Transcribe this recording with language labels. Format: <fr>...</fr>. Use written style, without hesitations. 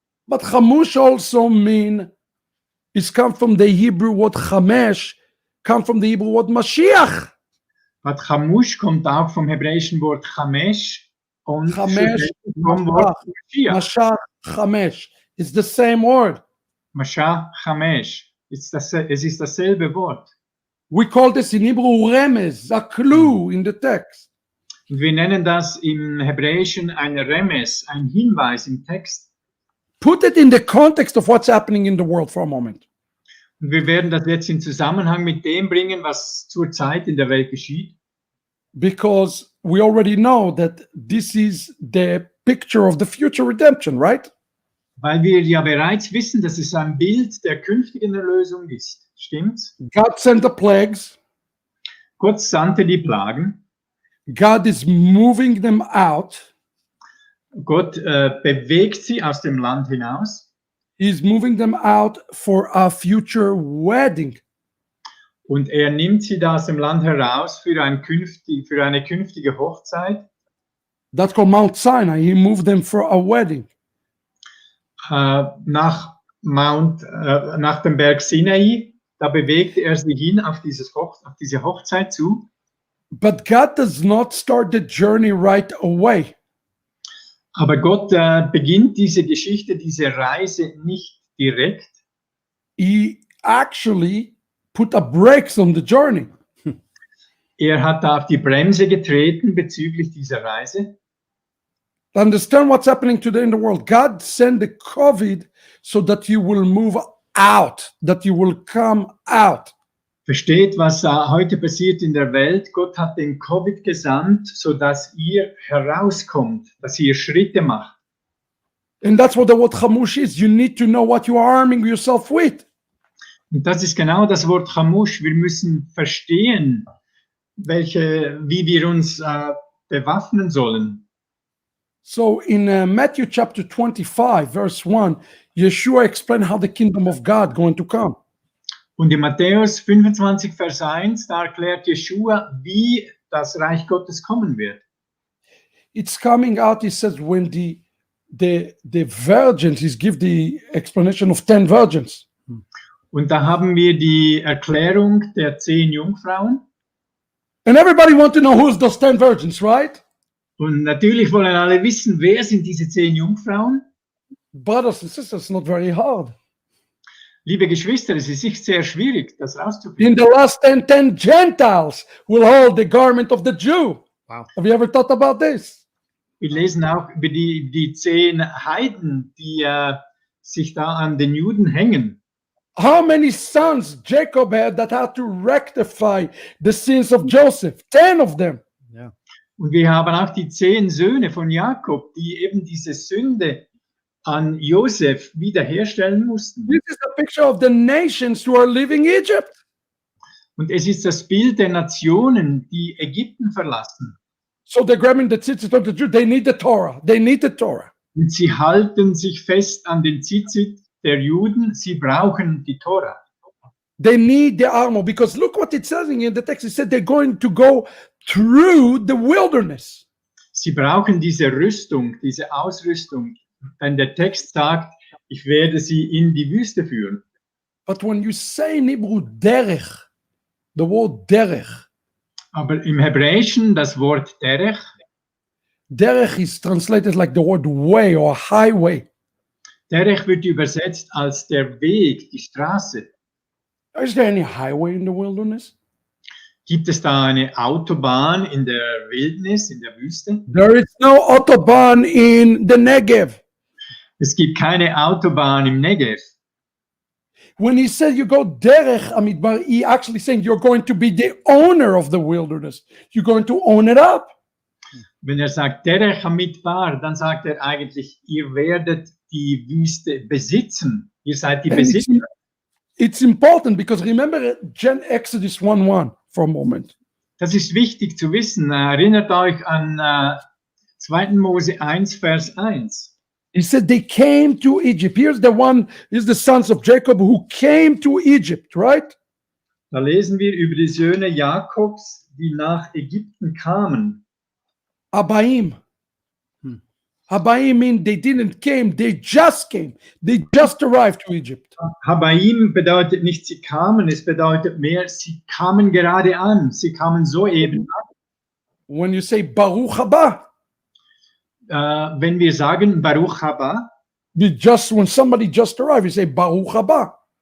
<en>But chamush also is come from the Hebrew word chamesh, come from the Hebrew word Mashiach.</en> <de>But Chamush kommt auch vom hebräischen Wort Chamesh und Chamesh, vom Wort Mashiach.</de> <en>Mashach, chamesh. It's the same word.</en> <de>Mashiach, Chamesh. Es ist dasselbe Wort.</de> <en>We call this in Hebrew remes, a clue in the text.</en> <de>Und wir nennen das im Hebräischen ein Remes, ein Hinweis im Text.</de> <en>Put it in the context of what's happening in the world for a moment.</en> <de>Und wir werden das jetzt in Zusammenhang mit dem bringen, was zurzeit in der Welt geschieht.</de> <en>Because we already know that this is the picture of the future redemption, right?</en> <de>Weil wir ja bereits wissen, dass es ein Bild der künftigen Erlösung ist. Stimmt's?</de> <en>God sent the plagues.</en> <de>Gott sandte die Plagen.</de> <en>God is moving them out.</en> <de>Gott bewegt sie aus dem Land hinaus.</de> <en>He's moving them out for a future wedding.</en> <de>Und er nimmt sie da aus dem Land heraus für eine künftige Hochzeit.</de> <en>That's called Mount Sinai. He moved them for a wedding.</en> <de>Nach dem Berg Sinai, da bewegte er sie hin auf diese Hochzeit zu.</de> <en>But God does not start the journey right away.</en> <de>Aber Gott beginnt diese Geschichte, diese Reise nicht direkt.</de> <en>He actually put a brakes on the journey.</en> <de>Er hat da auf die Bremse getreten bezüglich dieser Reise.</de> <en>Understand what's happening today in the world. God sent the COVID so that you will move out, that you will come out.</en> <de>Versteht, was heute passiert in der Welt? Gott hat den Covid gesandt, sodass ihr herauskommt, dass ihr Schritte macht.</de> <en>And that's what the word chamush is. You need to know what you are arming yourself with.</en> <de>Und das ist genau das Wort Chamush. Wir müssen verstehen, wie wir uns bewaffnen sollen.</de> <en>So in Matthew chapter 25, verse 1, Yeshua explained how the kingdom of God going to come.</en> <de>Und in Matthäus 25, Vers 1, da erklärt Jeschiwa, wie das Reich Gottes kommen wird.</de> <en>It's coming out, he says, when the virgins, he's give the explanation of 10 virgins.</en> <de>Und da haben wir die Erklärung der 10 Jungfrauen.</de> <en>And everybody want to know who's those 10 virgins, right?</en> <de>Und natürlich wollen alle wissen, wer sind diese 10 Jungfrauen?</de> <en>Brothers and sisters, not very hard.</en> <de>Liebe Geschwister, es ist nicht sehr schwierig, das</de> <en>In</en> <de>rauszufinden.</de> <en>the last 10 Gentiles will hold the garment of the Jew. Wow. Have you ever thought about this?</en> <de>Wir lesen auch über die 10 Heiden, die sich da an den Juden hängen.</de> <en>How many sons Jacob had that had to rectify the sins of Joseph? 10 of them. Yeah.</en> <de>Und wir haben auch die 10 Söhne von Jakob, die eben diese Sünde an Josef wiederherstellen mussten.</de> <en>This is a picture of the nations who are leaving Egypt.</en> <de>Und es ist das Bild der Nationen, die Ägypten verlassen.</de> <en>So they're grabbing the tzitzit of the Jew. They need the Torah. They need the Torah.</en> <de>Und sie halten sich fest an den Zitzit der Juden. Sie brauchen die Tora.</de> <en>They need the armor because look what it says in the text. It said they're going to go through the wilderness.</en> <de>Sie brauchen diese Rüstung, diese Ausrüstung. Denn der Text sagt, ich werde sie in die Wüste führen.</de> <en>But when you say in Hebrew derech, the word derech,</en> <de>Aber im Hebräischen das Wort Derech,</de> <en>derech is translated like the word way or highway.</en> <de>Derech wird übersetzt als der Weg, die Straße.</de> <en>Is there any highway in the wilderness?</en> <de>Gibt es da eine Autobahn in der Wildnis, in der Wüste?</de> <en>There is no autobahn in the Negev.</en> <de>Es gibt keine Autobahn im Negev.</de> <en>When he said you go derech, I mean, but he actually saying you're going to be the owner of the wilderness. You're going to own it up.</en> <de>Wenn er sagt</de> <he>Derech Hamidbar,</he> <de>dann sagt er eigentlich, ihr werdet die Wüste besitzen. Ihr seid die</de> <en>And</en> <de>Besitzer.</de> <en>it's important because remember Exodus 1:1 for a moment.</en> <de>Das ist wichtig zu wissen. Erinnert euch an 2. Mose 1, Vers 1.</de> <en>He said they came to Egypt. Here's the sons of Jacob who came to Egypt, right?</en> <de>Da lesen wir über die Söhne Jakobs, die nach Ägypten kamen.</de> <he>Abaim.</he> <en>Abaim mean they didn't came, they just came. They just arrived to Egypt.</en> <de>Habaim bedeutet nicht, sie kamen, es bedeutet mehr, sie kamen gerade an. Sie kamen soeben an.</de> <en>When you say</en> <he>Baruch haba,</he> <de>Wenn wir sagen</de> <he>Baruch haba,</he> <en>when somebody just arrived, you say</en> <he>Baruch haba.</he>